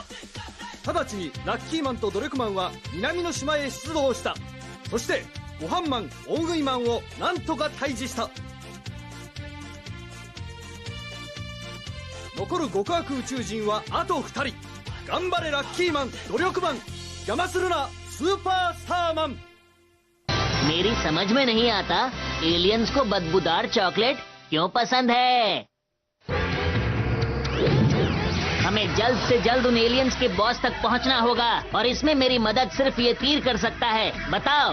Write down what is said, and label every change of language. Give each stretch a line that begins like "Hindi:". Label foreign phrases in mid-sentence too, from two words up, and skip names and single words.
Japanese: 直ちにラッキーマンと努力マンは南の島へ出動した。そしてご飯マン大食いマンをなんとか退治した。残る極悪宇宙人はあと2人。頑張れラッキーマン、努力マン、邪魔するなスーパースターマン。
Hindi: मेरी समझ में नहीं आता एलियंस को बदबूदार चॉकलेट क्यों पसंद है। हमें जल्द से जल्द उन एलियंस के बॉस तक पहुंचना होगा और इसमें मेरी मदद सिर्फ ये तीर कर सकता है। बताओ।